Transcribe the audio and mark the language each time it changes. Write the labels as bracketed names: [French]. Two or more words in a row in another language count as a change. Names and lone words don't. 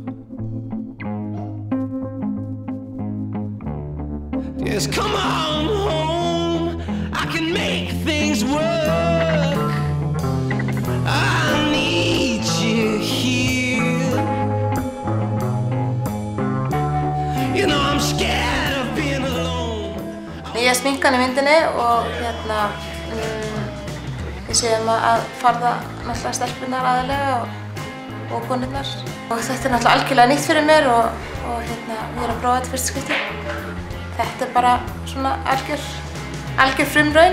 [English] Just come on home, I can make things work. I need you here. You know I'm scared of being alone. [Icelandic] Ég sminka hann í myndinni og við séum að farða náttúrulega stelpurnar aðalega og konurnar. Og þetta er náttúrulega algjörlega nýtt fyrir mér og við erum að prófa þetta fyrsta skipti. Þetta er bara svona algjör frumraun.